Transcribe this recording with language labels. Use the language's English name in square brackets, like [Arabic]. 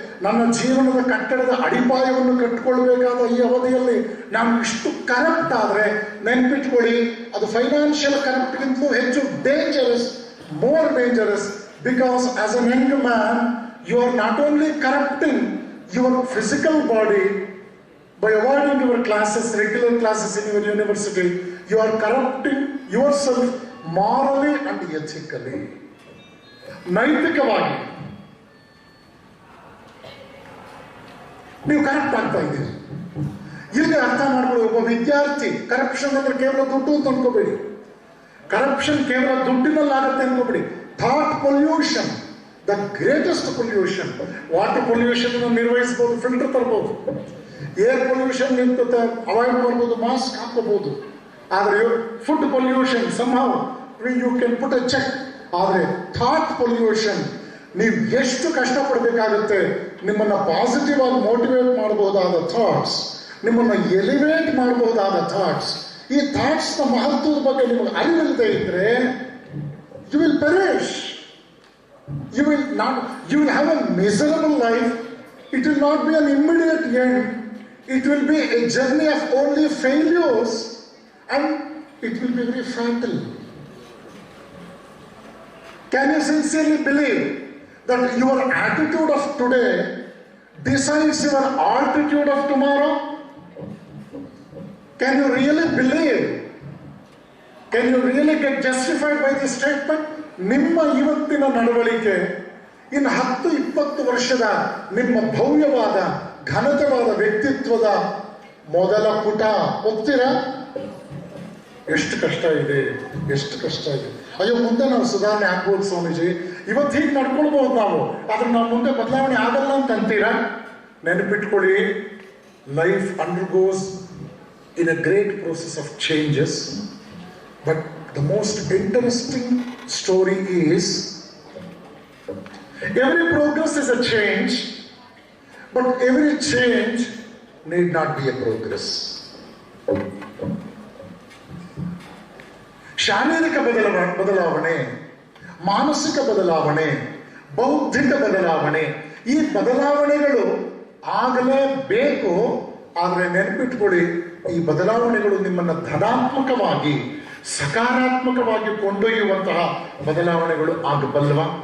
[Kannada] ನನ್ನ ಜೀವನದ ಕಟ್ಟಡದ ಅಡಿಪಾಯವನ್ನು ಕಟ್ಟಿಕೊಳ್ಬೇಕಾದ ಈ ಅವಧಿಯಲ್ಲಿ ನಾನು ಇಷ್ಟು ಕರಪ್ಟ್ ಆದ್ರೆ ನೆನ್ಪಿಟ್ಕೊಳ್ಳಿ, ಅದು ಫೈನಾನ್ಷಿಯಲ್ ಕರಪ್ಟ್ಗಿಂತಲೂ ಹೆಚ್ಚು dangerous, [English] More dangerous. Because as an young man you are not only corrupting your physical body by avoiding your classes, regular classes in your university. You are corrupting yourself morally and ethically. [Kannada] ನೈತಿಕವಾಗಿ ನೀವು corrupt ಆಗ್ತಾ ಇದ್ದೀರಿ. ಇಲ್ಲಿ ಅರ್ಥ ಮಾಡ್ಕೊಳ್ಳಿ, ಒಬ್ಬ ವಿದ್ಯಾರ್ಥಿ corruption ಅಂದ್ರೆ ಕೇವಲ ದುಡ್ಡು ಅಂತ ಅನ್ಕೋಬೇಡಿ. ಕರಪ್ಷನ್ ಕೇವಲ ದುಡ್ಡಿನಲ್ಲಾಗತ್ತೆ ಅನ್ಕೋಬೇಡಿ. [English] Thought pollution, the greatest pollution. [Kannada] Water pollution ನಿರ್ವಹಿಸಬಹುದು, ಫಿಲ್ಟರ್ ತರಬಹುದು. ಏರ್ ಪೊಲ್ಯೂಷನ್ ಅವಾಯ್ಡ್ ಮಾಡ್ಬೋದು, ಮಾಸ್ಕ್ ಹಾಕೋಬಹುದು. ಆದರೆ [English] Food pollution somehow you can put a check. [Kannada] ಆದರೆ ಥಾಟ್ ಪೊಲ್ಯೂಷನ್ ನೀವು ಎಷ್ಟು ಕಷ್ಟಪಡಬೇಕಾಗುತ್ತೆ. ನಿಮ್ಮನ್ನ ಪಾಸಿಟಿವ್ ಆಗಿ ಮೋಟಿವೇಟ್ ಮಾಡಬಹುದಾದ ಥಾಟ್ಸ್, ನಿಮ್ಮನ್ನ ಎಲಿವೇಟ್ ಮಾಡಬಹುದಾದ ಥಾಟ್ಸ್, ಈ ಥಾಟ್ಸ್ ನ ಮಹತ್ವದ ಬಗ್ಗೆ ನಿಮಗೆ ಅರಿವಿಲ್ಲದೆ ಇದ್ರೆ [English] You will perish. You will have a miserable life. It will not be an immediate end. It will be a journey of only failures, and it will be very fatal. Can you sincerely believe that your attitude of today decides your altitude of tomorrow? Can you really believe? Can you really get justified by this statement? [Kannada] ನಿಮ್ಮ ಇವತ್ತಿನ ನಡವಳಿಕೆ ಇನ್ನು 10-20 ವರ್ಷದ ನಿಮ್ಮ ಭವ್ಯವಾದ ಘನತೆವಾದ ವ್ಯಕ್ತಿತ್ವದ ಮೊದಲ ಪುಟ. ಹೋಗ್ತೀರಾ? ಎಷ್ಟು ಕಷ್ಟ ಇದೆ, ಎಷ್ಟು ಕಷ್ಟ ಇದೆ. ಅಯ್ಯೋ, ಮುಂದೆ ನಾವು ಸುಧಾರಣೆ ಆಗ್ಬೋದು ಸ್ವಾಮೀಜಿ, ಇವತ್ತು ಹೀಗೆ ನಡ್ಕೊಳ್ಬಹುದು ನಾವು, ಆದ್ರೆ ನಾವು ಮುಂದೆ ಬದಲಾವಣೆ ಆಗಲ್ಲ ಅಂತ ಅಂತೀರಾ? ನೆನಪಿಟ್ಕೊಳ್ಳಿ, [English] Life undergoes in a great process of changes. But the most interesting story is every progress is a change, but every change need not be a progress. [Kannada] ಶಾರೀರಿಕ ಬದಲಾವಣೆ, ಮಾನಸಿಕ ಬದಲಾವಣೆ, ಬೌದ್ಧಿಕ ಬದಲಾವಣೆ, ಈ ಬದಲಾವಣೆಗಳು ಆಗಲೇಬೇಕು. ಆದರೆ ನೆನಪಿಟ್ಕೊಳ್ಳಿ, ಈ ಬದಲಾವಣೆಗಳು ನಿಮ್ಮನ್ನ ಧನಾತ್ಮಕವಾಗಿ ಸಕಾರಾತ್ಮಕವಾಗಿ ಕೊಂಡೊಯ್ಯುವಂತಹ ಬದಲಾವಣೆಗಳು ಆಗಬಲ್ಲವ?